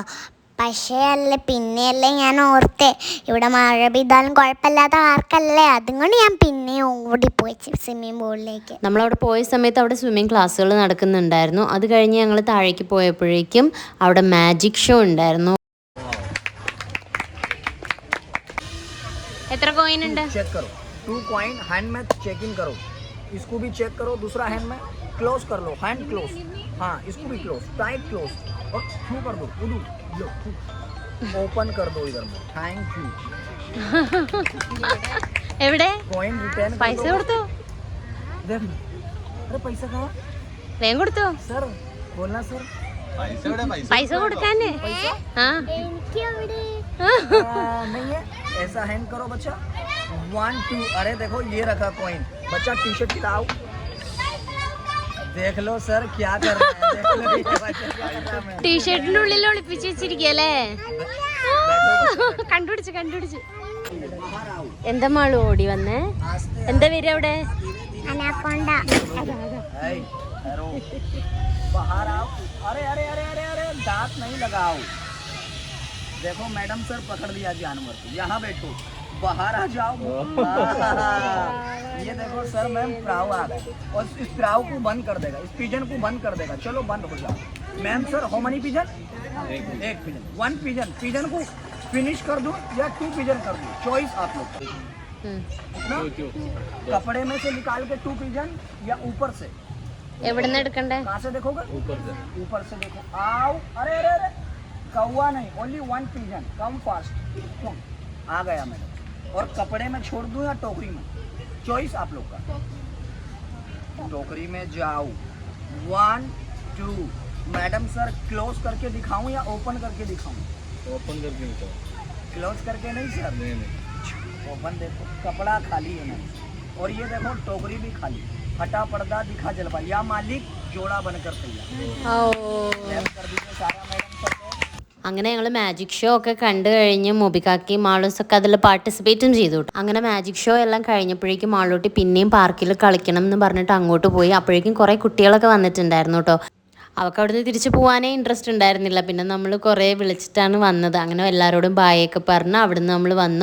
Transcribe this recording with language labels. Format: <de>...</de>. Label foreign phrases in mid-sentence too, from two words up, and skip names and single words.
<ml>പക്ഷേ പിന്നെയല്ലേ ഞാൻ ഓർത്തേ ഇവിടെ മഴ പെയ്താലും കുഴപ്പമില്ലാത്ത ആർക്കല്ലേ, അതുകൊണ്ട് ഞാൻ പിന്നെ ഓടിപ്പോയി സ്വിമ്മിംഗ് പൂളിലേക്ക്. നമ്മളവിടെ പോയ സമയത്ത് അവിടെ സ്വിമ്മിംഗ് ക്ലാസ്സുകൾ നടക്കുന്നുണ്ടായിരുന്നു. അത് കഴിഞ്ഞ് ഞങ്ങൾ താഴേക്ക് പോയപ്പോഴേക്കും അവിടെ</ml> <en>magic show</en> <ml>ഉണ്ടായിരുന്നു. എത്ര കോയിൻ ഉണ്ട്?</ml> <hi>चेक करो 2</hi> <en>coin hand</en> <hi>में</hi> <en>check in</en> <hi>करो, इसको भी चेक करो, दूसरा हैंड में क्लोज कर लो,</hi> <en>hand close,</en> <hi>हाँ इसको भी क्लोज,</hi> <en>tight close</en> <hi>और थ्रू कर दो, उडू लो ओपन कर दो इधर में.</hi> <en>thank you.</en> <ml>എവിടെ</ml> <en>coin return</en> <ml>പൈസ കൊടുത്തു?</ml> <hi>देख अरे पैसा कहाँ?</hi> <ml>വേഗം കൊടുത്തു.</ml> <hi>सर बोलना सर.</hi> <ml>പൈസ കൊടുക്കാന്? ആ</ml> <hi>नहीं है, ऐसा हैंड करो बच्चा. 1 2. अरे देखो ये रखा कॉइन. बच्चा टी शर्ट खिलाओ. देख लो सर क्या कर रहे हैं. देख लो ये बच्चा क्या कर रहा है.</hi> <ml>ടീഷർട്ടിന്റെ ഉള്ളിൽ ഒളിപ്പിച്ച് വെച്ചിരിക്കല്ലേ? കണ്ടുപിടിച്ചു. എന്താ മാള് ഓടി വന്നേ? എന്താ വരിക അവിടെ? അനാക്കോണ്ട.</ml> <hi>बाहर आओ. अरे अरे अरे अरे अरे दांत नहीं लगाओ. देखो मैडम सर पकड़ लिया जानवर को. यहाँ बैठो, बाहर आ जाओ. ये देखो सर मैम प्राव आ गए और इस प्राव को बंद कर देगा, इस पिजन को बंद कर देगा. चलो बंद हो जाओ.</hi> <en>ma'am sir how money pigeon?</en> <hi>एक पिजन. 1 पिजन. पिजन को फिनिश कर दूं या 2 पिजन कर दूं, चॉइस आप लोग. कपड़े में से निकाल के 2 पिजन या ऊपर से?</hi> <ml>എവിടെ നിന്ന് എടുക്കണ്ടേ?</ml> <hi>कहाँ से देखोगे? ऊपर से देखो. आओ. अरे अरे अरे कौवा नहीं,</hi> <en>only 1 pigeon. come fast.</en> <hi>आ गया मैडम. और कपड़े में छोड़ दूं या टोकरी में, चॉइस आप लोग का. टोकरी में जाओ. 1 2. मैडम सर क्लोज करके दिखाऊं या ओपन करके दिखाऊं? ഓപ്പൺ करके क्लोज करके नहीं सर. ओपन देखो, कपड़ा खाली है मैम. और ये देखो टोकरी भी खाली. फटा पर्दा दिखा जलवा. या मालिक जोड़ा बनकर तैयार. कर दीजिए सारा मैडम सर.</hi> <ml>അങ്ങനെ ഞങ്ങൾ</ml> <en>magic show</en> <ml>ഒക്കെ കണ്ടു കഴിഞ്ഞ് മൊബിക്കാക്കിയും മാളൂസൊക്കെ അതിൽ പാർട്ടിസിപ്പേറ്റും ചെയ്തു. അങ്ങനെ</ml> <en>magic show</en> <ml>എല്ലാം കഴിഞ്ഞപ്പോഴേക്കും മാളൂട്ടി പിന്നെയും പാർക്കിൽ കളിക്കണം എന്ന് പറഞ്ഞിട്ട് അങ്ങോട്ട് പോയി. അപ്പോഴേക്കും കുറേ കുട്ടികളൊക്കെ വന്നിട്ടുണ്ടായിരുന്നു കേട്ടോ. അവൾക്ക് അവിടുന്ന് തിരിച്ചു പോകാനേ ഇൻട്രസ്റ്റ് ഉണ്ടായിരുന്നില്ല. പിന്നെ നമ്മൾ കുറേ വിളിച്ചിട്ടാണ് വന്നത്. അങ്ങനെ എല്ലാവരോടും ബായൊക്കെ പറഞ്ഞ് അവിടുന്ന് നമ്മൾ വന്നു.</ml>